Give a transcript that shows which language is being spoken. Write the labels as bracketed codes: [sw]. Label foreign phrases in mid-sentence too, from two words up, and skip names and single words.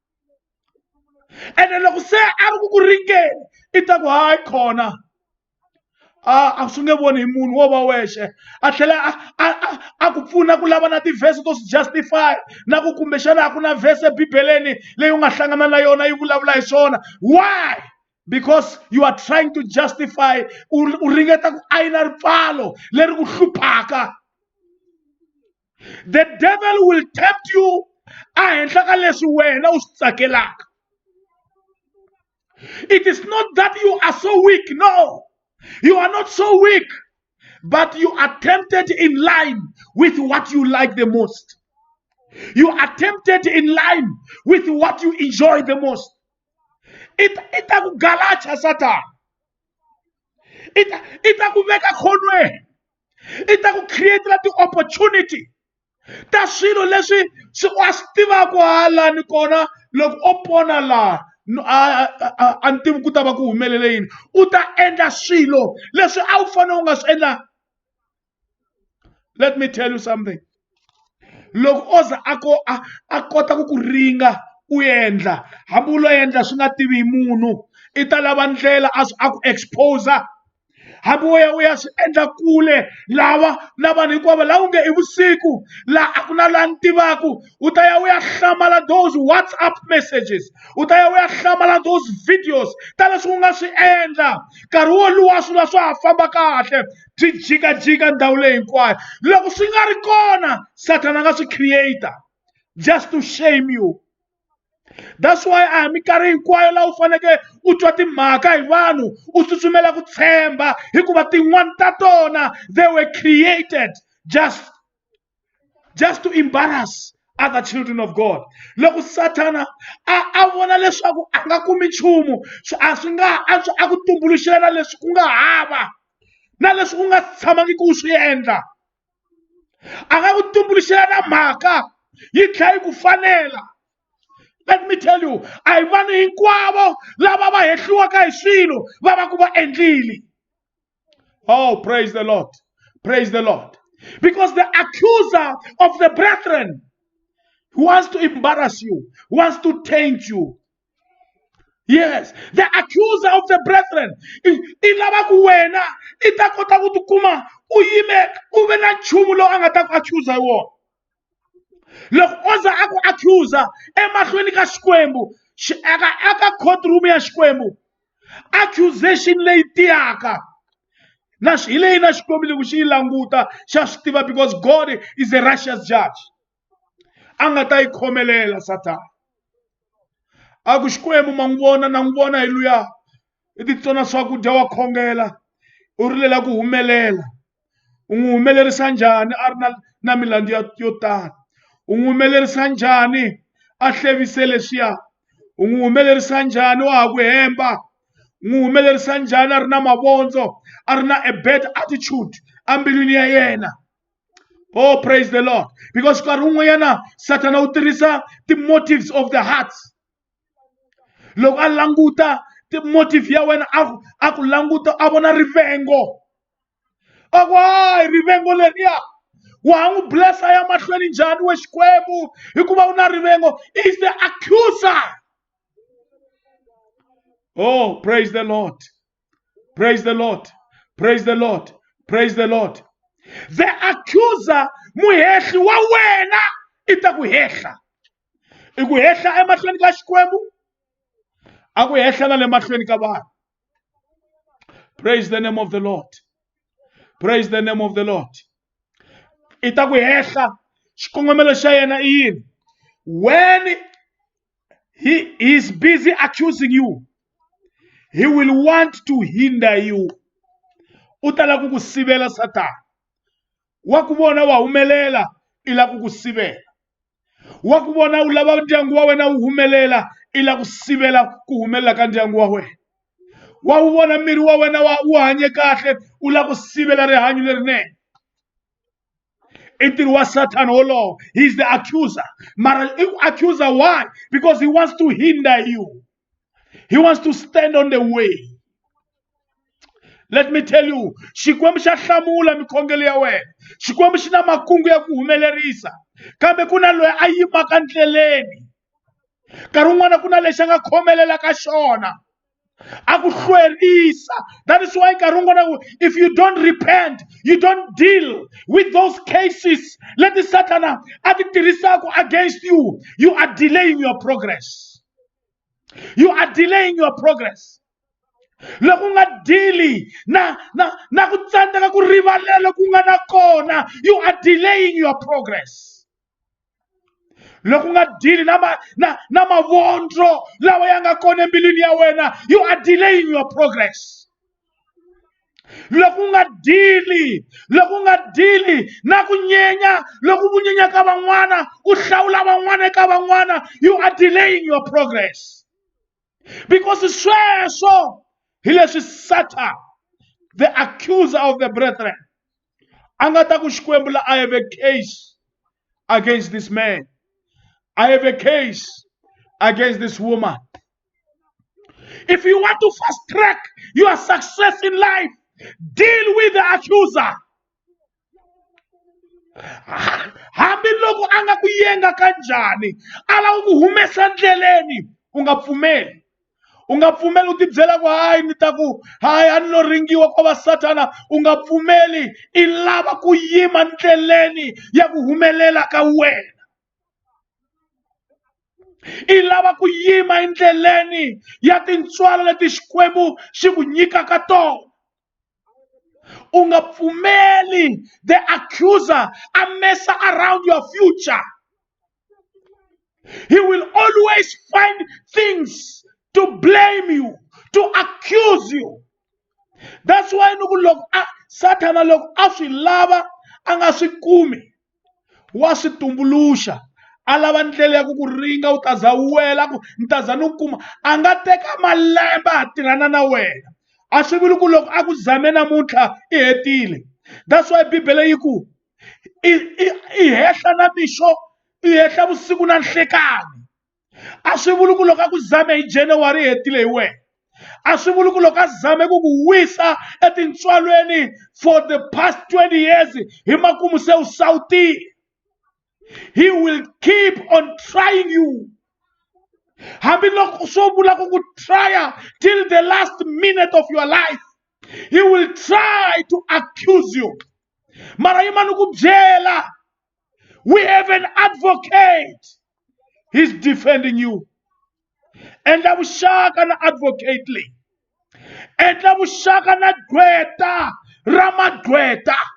[ts] Ene loko se a ri ku ringeni, i ta ku hayi khona a swi nge voni hi munhu wo va wexe, a tlhela a ku pfuna ku lava na tivhese [en] to justify [ts] na ku kumbexana a ku na vhese ebibeleni leyi u nga hlangana na yona yi vulavula hi swona. [en] Why? Because you are trying to justify, [ts] u ringeta ku ayina ripfalo leri ku hluphaka. [en] The devil will tempt you [ts] a henhla ka leswi wena u swi tsakelaka. [en] It is not that you are so weak, no. You are not so weak, but you are tempted in line with what you like the most. You are tempted in line with what you enjoy the most. [ts] Ita ku galacha Satan. Ita ku veka khonweni. Ita ku [en] create the opportunity. [ts] Ta swilo leswi wa swi tivaka halani kona loko o pona laha a ni tivi ku ta va ku humelele yini. U ta endla swilo leswi a wu fanele u nga swi endla [en] Let me tell you something. [ts] Loko oza a kota ku ringa u endla hambi u lo endla swi nga tivi hi munhu I ta lava ndlela a ku exposa hambi u ya swi endla kule lava na vanhu hinkwavo la u nge I vusiku la a ku na la ni tivaku u ta ya u ya hlamala [en] those WhatsApp messages [ts] u ta ya u ya hlamala [en] those videos [ts] ta leswi u nga swi endla nkarhi wo luwa swilo swa ha famba kahle byi jikajika ndhawu leyi hinkwayo loko swi nga ri kona Satan a nga swi [en] creator just to shame you. That's why [ts] a minkarhi hinkwayo la u faneke u twa timhaka hi vanhu u tsutsumela ku tshemba hikuva tin'wana ta tona [en] they were created just to embarrass other children of God. [ts] Loko Satana a vona leswaku a nga kumi nchumu a swi nga a ku tumbuluxela leswi ku nga hava na leswi ku nga tshamangi ku swi endla a nga ku tumbuluxela na mhaka yi tlhela yi ku fanela. [en] Let me tell you, [ts] a hi vanhu hinkwavo lava va hehliwaka hi swilo va va ku va endlile. [en] Oh, praise the Lord. Praise the Lord. Because the accuser of the brethren wants to embarrass you, wants to taint you. Yes, the accuser of the brethren. [ts] I lava ku wena I ta kota ku tikuma u yime u ve na nchumu lowu a nga ta ku accuser hi wona. Loko oza a ku accuser emahlweni ka Xikwembu aka courtroom ya Xikwembu accusation leyi tiyaka na hi leyi na Xikwembu loko xi yi languta xa swi tiva [en] because God is a righteous judge [ts] a nga ta yi khomelela Satan a ku Xikwembu ma n'wi vona na n'wi vona hi luya I titsona swakudya wa khongela u rilela ku humelela u n'wi humelerisa njhani a ri na milandzu yo tala u n'wi humelerisa njhani a hlevise leswiya u n'wi humelerisa njhani wa ha ku hemba u n'wi humelerisa njhani a ri na mavondzo a ri na [en] a bad attitude [ts] ambilwini ya yena. [en] Oh, praise the Lord. Because [ts] nkarhi wun'wanyana Satana u tirhisa [en] the motives of the hearts. [ts] Loko a languta [en] the motive [ts] ya wena a ku languta a vona rivengo a ku hayi rivengo leriya wa ha n'wi blessa ya mahlweni njhani we Xikwembu hikuva u na rivengo [en] is the accuser. Oh, praise the Lord. Praise the Lord. Praise the Lord. Praise the Lord. The accuser [ts] muhehli wa wena I ta ku hehla I ku hehla emahlweni ka Xikwembu a ku hehla na le mahlweni ka vanhu. [en] Praise the name of the Lord. Praise the name of the Lord. [ts] I ta ku hehla xikongomelo xa yena I yini [en] when he is busy accusing you he will want to [ts] hinder you u ta lava ku sivela Satan wa ku vona wa humelela I lava ku sivela wa ku vona u lava ndyangu wa wena wu humelela I lava ku sivela ku humelela ka ndyangu wa wena wa wu vona miri wa wena wu hanye kahle u lava ku sivela rihanyo lerinene I ntirho wa Satan wolowo. [en] He is the accuser. Mara accuser why? Because he wants to hinder you. He wants to stand on the way. Let me tell you, [ts] Xikwembu xa hlamula mikhongelo ya wena. Xikwembu xi na makungu ya ku humelerisa. Kambe ku na loyi a yimaka ndleleni. Nkarhi wun'wana ku na lexi a nga khomelela ka xona. A ku hlwerisa. [en] That is why [ts] nkarhi wun'wana [en] if you don't repent, you don't deal with those cases, let the Satan [ts] a ti tirhisaka [en] against you, you are delaying your progress. You are delaying your progress. [ts] Loko nga dili na ku tsandzeka ku rivalela ku nga na kona, [en] you are delaying your progress. [ts] Loko nga dili na mavondro lawa ya nga kona embilwini ya wena, [en] you are delaying your progress. [ts] Loko nga dili na ku nyenya loko u nyenya ka van'wana u hlawula van'wana eka van'wana, [en] you are delaying your progress. Because [ts] sweswo hi leswi [en] Satan, the accuser of the brethren, [ts] a nga ta ku Xikwembu, [en] I have a case against this man. I have a case against this woman. If you want to fast track your success in life, deal with the accuser. [ts] hambi loko a nga ku yenga kanjhani a lava ku humesa ndleleni u nga pfumeli. U nga pfumeli u tibyela ku hayi ni ta ku hayi a ni lo ringiwa kwa va Satana. U nga pfumeli, i lava ku yima ndleleni ya ku humelela ka wena. I lava ku yima endleleni ya tintswalo leti Xikwembu xi ku nyikaka tona. U nga pfumeli [en] the accuser a messa around your future. He will always find things to blame you, to accuse you. That's why [ts] loko Satana loko a swi lava a nga swi kumi, wa swi tumbuluxa. A lava ndlela ya ku ku ringa u ta za wela ku ni ta za ni kuma. A nga teka malembe a tirhana na wena. A swi vuli ku loko a ku zame namuntlha i hetile. [en] That's why [ts] Bibele yi ku i hehla na mixo, i hehla vusiku na nhlekani. A swi vuli ku loko a ku zame hi January i hetile hi wena. A swi vuli ku loko a zame ku ku wisa etintswalweni [en] for the past 20 years [ts] hi makumu se u sawutile. [en] He will keep on trying you. [ts] Hambi loko swo vula ku ku trya [en] till the last minute of your life, he will try to accuse you. [ts] Mara yimani ku byela, [en] we have an advocate. He's defending you. [ts] Endla vuxaka na advocate leyi. Endla vuxaka na gqweta ra magqweta.